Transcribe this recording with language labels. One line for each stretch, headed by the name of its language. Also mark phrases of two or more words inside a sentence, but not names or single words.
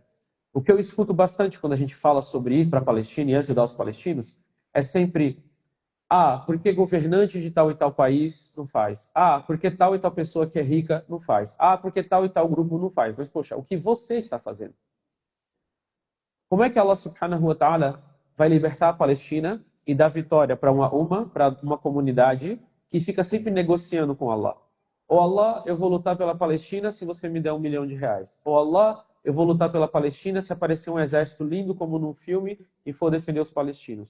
Portuguese: O que eu escuto bastante quando a gente fala sobre ir para a Palestina e ajudar os palestinos é sempre: porque governante de tal e tal país não faz. Porque tal e tal pessoa que é rica não faz. Porque tal e tal grupo não faz. Mas, poxa, o que você está fazendo? Como é que
Arabic: الله سبحانه وتعالى
Portuguese: vai libertar a Palestina e dar vitória para uma comunidade que fica sempre negociando com Allah? Ou Allah, eu vou lutar pela Palestina se você me der R$1 milhão. Ou Allah, eu vou lutar pela Palestina se aparecer um exército lindo como num filme e for defender os palestinos.